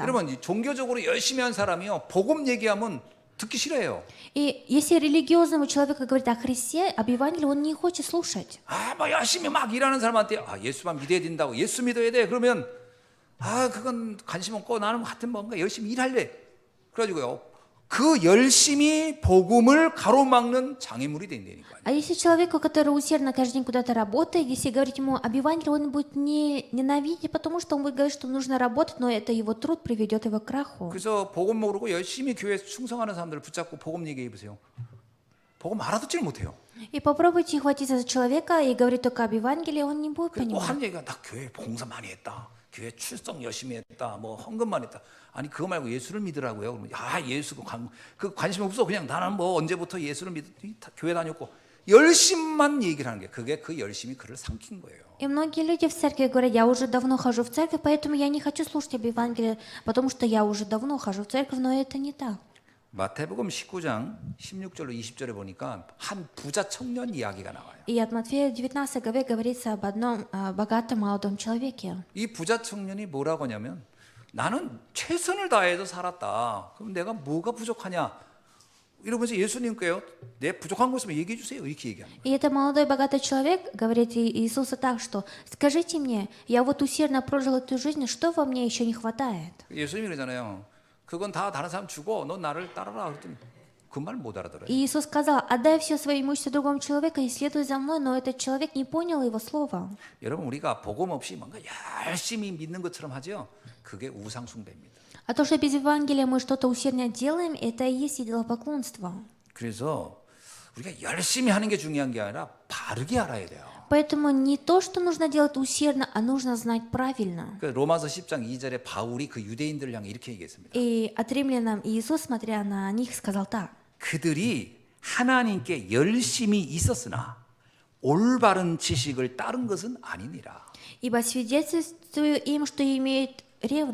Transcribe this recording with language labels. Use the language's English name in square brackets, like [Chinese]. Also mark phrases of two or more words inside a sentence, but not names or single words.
[Korean] 여러분, 이 종교적으로 열심히 한 사람이요, 복음 얘기하면 듣기 싫어해요. [Russian] И если религиозному человеку говорить о Христе, об Евангелии, он не хочет слушать. [Korean] 아, 막 열심히 막 일하는 사람한테 예수만 믿어야 된다고, 예수 믿어야 돼. 그러면 그건 관심 없고 나는 하여튼 뭔가 열심히 일할래. 그래가지고요, 그 열심히 복음을 가로막는 장애물이 된다니까요. [Russian] А если человеку, который усердно каждый день куда-то работает, если говорить ему об Евангелии, он будет не ненавидеть, потому что он будет говорить, что нужно работать, но это его труд приведет его к краху. [Korean] 그래서 복음 모르고 열심히 교회에 충성하는 사람들을 붙잡고 복음 얘기해 보세요. 복음 알아듣질 못해요. [Russian] И попробуйте хватиться за человека и говорить только об Евангелии, он не будет 뭐 понимать. [Korean] 하는 얘기가 나 교회 봉사 많이 했다. 교회 출석 열심히 했다. 뭐 헌금만 했다. 아니 그거 말고 예수를 믿으라고요. 그러면 예수 그 관심 없어. 그냥 나는 뭐 언제부터 예수를 교회 다녔고 열심만 얘기를 하는 게 그게 그 열심이 그를 삼킨 거예요. [Russian] И многие люди в церкви говорят, я уже давно хожу в церковь, поэтому я не хочу слушать об Евангелии, потому что я уже давно хожу в церковь, но это не так. [Korean] 마태복음 19장 16절로 20절에 보니까 한 부자 청년 이야기가 나와요. [Russian] И от Матфея в 19 главе говорится об одном богатом молодом человеке. [Korean] 이 부자 청년이 뭐라고 하냐면 나는 최선을 다해서 살았다. 그럼 내가 뭐가 부족하냐? 이러면서 예수님께요, 내 부족한 거 있으면 얘기해 주세요. 이렇게 얘기하는 거예요. [Russian] И это молодой богатый человек говорит Иисусу так, что скажите мне, я вот усердно прожил эту жизнь, что во мне еще не хватает? [Korean] 예수님이 그러잖아요. 그건 다 다른 사람 주고 너 나를 따라라. 그랬더니 그 말 못 알아들어요. [Russian] И Иисус сказал, отдай все свое имущество другому человеку и следуй за мной, но этот человек не понял его слова. [Korean] 여러분, 우리가 복음 없이 뭔가 열심히 믿는 것처럼 하죠. 그게 우상 숭배입니다. [Russian] А то, что без Евангелия мы что-то усердно делаем, это и есть идолопоклонство. [Korean] 그래서 우리가 열심히 하는 게 중요한 게 아니라 바르게 알아야 돼요. [Russian] Поэтому не то, что нужно делать усердно, а нужно знать правильно. [Korean] 그 로마서 10장 2절에 바울이 그 유대인들을 향해 이렇게 얘기했습니다. [Russian] И от римлянам Иисус, смотря на них, сказал так. [Korean] 그들이 하나님께 열심히 있었으나 올바른 지식을 따른 것은 아니니라. [Russian] Ибо свидетельствую им, что имеют ревность.